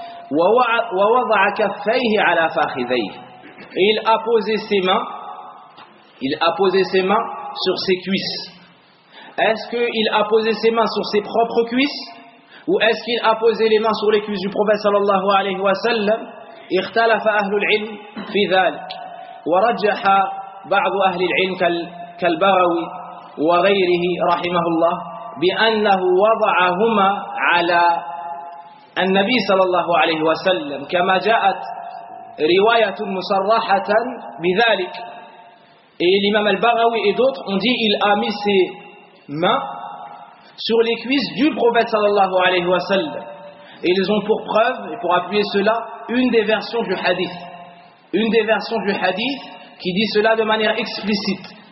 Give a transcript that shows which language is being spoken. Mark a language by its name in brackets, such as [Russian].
[Arabic] Wa wada'a kaffayhi ala fakhidayhi. [French] Et il a posé ses mains sur ses cuisses. Est-ce qu'il a posé ses mains sur ses propres cuisses? Ou est-ce qu'il a posé les mains sur les cuisses du prophète sallallahu alayhi wa sallam? [Arabic] Ikhtalafa ahlul ilm fi dhalik. Wa rajaha بعض أهل العلم كالبغوي وغيره رحمه الله بأنه وضعهما على النبي صلى الله عليه وسلم كما جاءت رواية مصرحة بذلك. [French] Et l'imam al-Baghawi et d'autres ont dit il a mis ses mains sur les cuisses du prophète صلى الله عليه وسلم. Et ils ont pour preuve et pour appuyer cela une des versions du hadith qui dit cela de manière explicite.